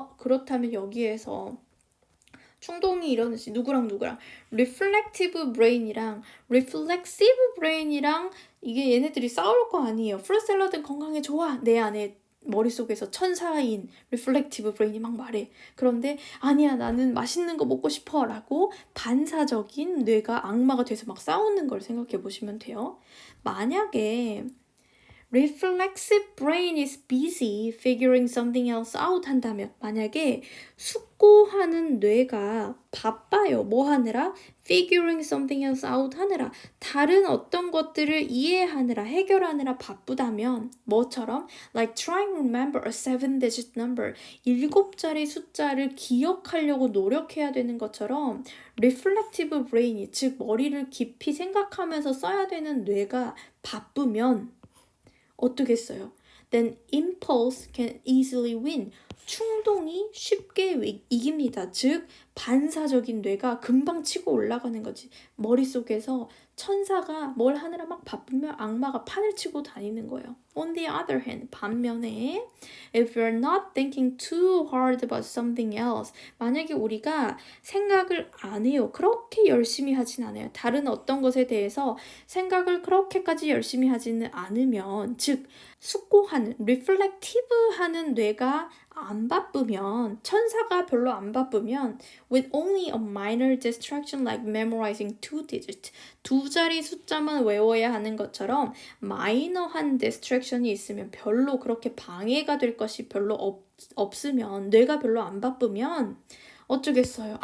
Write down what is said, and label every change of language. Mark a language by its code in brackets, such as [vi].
[ko] 그렇다면 여기에서 충동이 일어나지 누구랑 reflective brain이랑 reflexive brain이랑 이게 얘네들이 싸울 거 아니에요. 프루트 샐러드 건강에 좋아. 내 안에 머릿속에서 천사인 reflective brain이 막 말해. 그런데 아니야 나는 맛있는 거 먹고 싶어 라고 반사적인 뇌가 악마가 돼서 막 싸우는 걸 생각해 보시면 돼요. 만약에 [en] reflexive brain is busy figuring something else out [ko] 한다면 만약에 숙고하는 뇌가 바빠요. 뭐 하느라? [en] figuring something else out [ko] 하느라 다른 어떤 것들을 이해하느라 해결하느라 바쁘다면 뭐처럼? [en] like trying to remember a 7-digit number [ko] 7자리 숫자를 기억하려고 노력해야 되는 것처럼 reflective brain이 즉 머리를 깊이 생각하면서 써야 되는 뇌가 바쁘면 어떻게 써요? [en] Then impulse can easily win. [ko] 충동이 쉽게 이깁니다. 즉 반사적인 뇌가 금방 치고 올라가는 거지. 머릿속에서 천사가 뭘 하느라 막 바쁘면 악마가 판을 치고 다니는 거예요. [en] On the other hand, [ko] 반면에 [en] if you're not thinking too hard about something else [ko] 만약에 우리가 생각을 안 해요. 그렇게 열심히 하진 않아요. 다른 어떤 것에 대해서 생각을 그렇게까지 열심히 하지는 않으면 즉 숙고하는, reflective하는 뇌가 안 바쁘면 천사가 별로 안 바쁘면 [en] with only a minor distraction like memorizing 2 digits [ko] 2자리 숫자만 외워야 하는 것처럼 마이너한 distraction이 있으면 별로 그렇게 방해가 될 것이 별로 없으면 뇌가 별로 안 바쁘면 어쩌겠어요.